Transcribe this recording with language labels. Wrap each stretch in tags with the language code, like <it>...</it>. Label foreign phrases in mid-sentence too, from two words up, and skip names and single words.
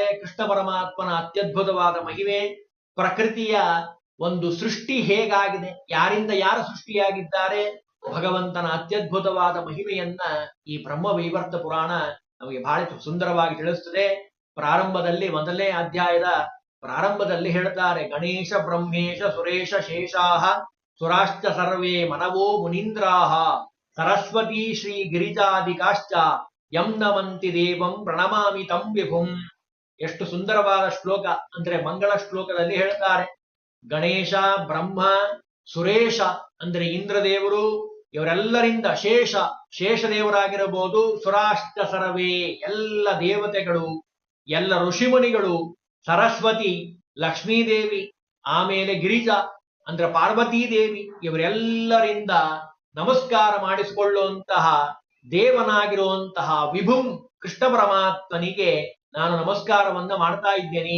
<kn>ಕೃಷ್ಣ ಪರಮಾತ್ಮನ ಅತ್ಯದ್ಭುತವಾದ ಮಹಿಮೆ, ಪ್ರಕೃತಿಯ ಒಂದು ಸೃಷ್ಟಿ ಹೇಗಾಗಿದೆ, ಯಾರಿಂದ ಯಾರು ಸೃಷ್ಟಿಯಾಗಿದ್ದಾರೆ, ಭಗವಂತನ ಅತ್ಯದ್ಭುತವಾದ ಮಹಿಮೆಯನ್ನ ಈ ಬ್ರಹ್ಮವೈವರ್ತ ಪುರಾಣ ನಮಗೆ ಬಹಳ ಸುಂದರವಾಗಿ ತಿಳಿಸ್ತದೆ. ಪ್ರಾರಂಭದಲ್ಲಿ ಮೊದಲನೇ ಅಧ್ಯಾಯದ ಪ್ರಾರಂಭದಲ್ಲಿ ಹೇಳ್ತಾರೆ,</kn> <sa>ಗಣೇಶ ಬ್ರಹ್ಮೇಶ ಸುರೇಶ ಶೇಷಾಹ ಸುರಾಶ್ಚ ಸರ್ವೇ ಮನವೋ ಮುನೀಂದ್ರಾಹ ಸರಸ್ವತಿ ಶ್ರೀ ಗಿರಿಜಾದಿಕಾಶ್ಚ ಯಂ ನಮಂತಿ ದೇವಂ ಪ್ರಣಮಾಮಿ ತಂ ವಿಭುಂ.</sa> <kn>ಎಷ್ಟು ಸುಂದರವಾದ ಶ್ಲೋಕ ಅಂದ್ರೆ ಮಂಗಳ ಶ್ಲೋಕದಲ್ಲಿ ಹೇಳ್ತಾರೆ, ಗಣೇಶ, ಬ್ರಹ್ಮ, ಸುರೇಶ ಅಂದ್ರೆ ಇಂದ್ರದೇವರು, ಇವರೆಲ್ಲರಿಂದ ಶೇಷದೇವರಾಗಿರಬಹುದು,</kn> <sa>ಸುರಾಶ್ಚ ಸರ್ವೇ</sa> <kn>ಎಲ್ಲ ದೇವತೆಗಳು, ಎಲ್ಲ ಋಷಿಮುನಿಗಳು, ಸರಸ್ವತಿ ಲಕ್ಷ್ಮೀದೇವಿ, ಆಮೇಲೆ ಗಿರಿಜಾ ಅಂದ್ರೆ ಪಾರ್ವತೀ ದೇವಿ, ಇವರೆಲ್ಲರಿಂದ ನಮಸ್ಕಾರ ಮಾಡಿಸಿಕೊಳ್ಳುವಂತಹ ದೇವನಾಗಿರುವಂತಹ ವಿಭುಂ ಕೃಷ್ಣ ಪರಮಾತ್ಮನಿಗೆ ನಾನು ನಮಸ್ಕಾರವನ್ನ ಮಾಡ್ತಾ ಇದ್ದೇನೆ.</kn>